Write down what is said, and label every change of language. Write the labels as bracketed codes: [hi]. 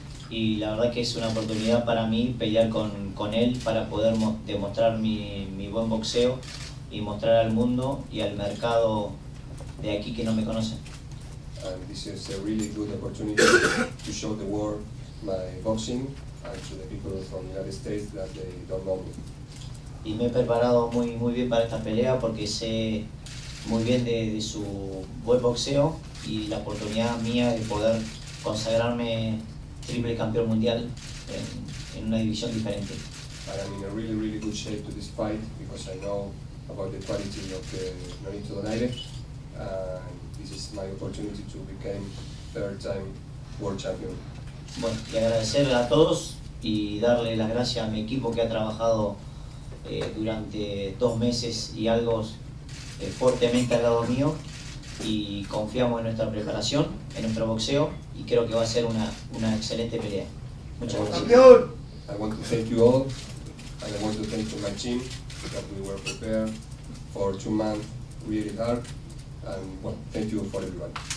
[es] y la verdad que es una oportunidad para mí pelear con él para poder demostrar mi buen boxeo y mostrar al mundo y al mercado de aquí que no me conocen. [en] And this is a really good opportunity to show the world my boxing and to the people from the United States that they don't know me. [es] Y me he preparado muy bien para esta pelea porque sé muy bien de su buen boxeo y la oportunidad mía de poder consagrarme triple campeón mundial en una división diferente. [en] And I'm in a really good shape to this fight because I know about the quality of the Nonito Donaire, and this is my opportunity to become third-time world champion. [es] Bueno, y agradecerle a todos y darle las gracias a mi equipo que ha trabajado durante 2 meses y algo fuertemente al lado mío, y confiamos en nuestra preparación, en nuestro boxeo, y creo que va a ser una excelente pelea. Muchas gracias. [en] I want to thank you all, and I want to thank my team that we were prepared for 2 months really hard, and well, thank you for everyone.